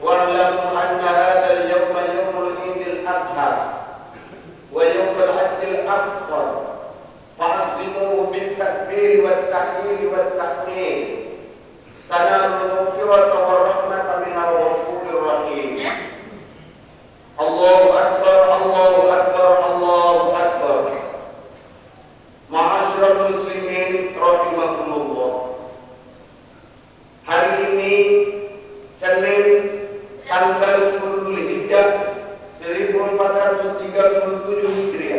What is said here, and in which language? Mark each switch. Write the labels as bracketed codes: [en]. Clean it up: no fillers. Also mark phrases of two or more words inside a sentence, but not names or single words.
[ar] واعلموا أن هذا اليوم يوم عيد الأضحى ويوم الحج الأكبر فعظموه بالتكبير والتهليل والتحميد تنالوا المغفرة والرحمة من الغفور الرحيم. الله أكبر، الله أكبر، الله أكبر. معاشر المسلمين رحمكم الله. [id] Hari ini Senin tanggal 10 Dzulhijjah 1437 Hijriah.